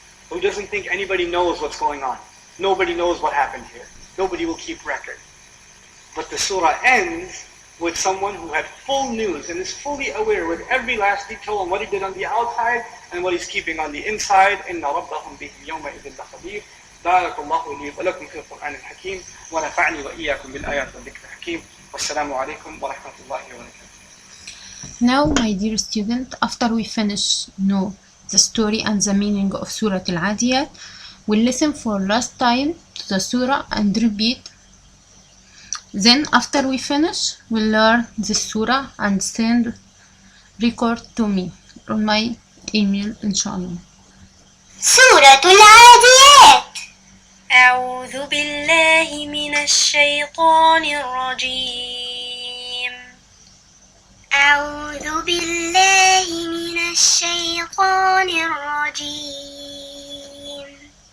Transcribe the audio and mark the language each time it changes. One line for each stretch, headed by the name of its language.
English: Who doesn't think anybody knows what's going on. Nobody knows what happened here. Nobody will keep record. But the surah ends with someone who had full news and is fully aware with every last detail on what he did on the outside and what he's keeping on the inside.
Arabic: إِنَّ رَبَّهُمْ بِهِمْ يَوْمَئِذٍ لَخَبِيرٌ. بارك الله لي ولكم في القرآن الحكيم ونفعني وإياكم بالآيات والذكر الحكيم والسلام عليكم ورحمة الله وبركاته.
English: Now, my dear student, after we finish know the story and the meaning of Surah Al-Adiyat, we'll listen for last time to the surah and repeat. Then after we finish, we'll learn the surah and send record to me on my email, inshallah.
Arabic: سورة العاديات. أعوذ بالله من الشيطان الرجيم. أعوذ بالله من الشيطان الرجيم.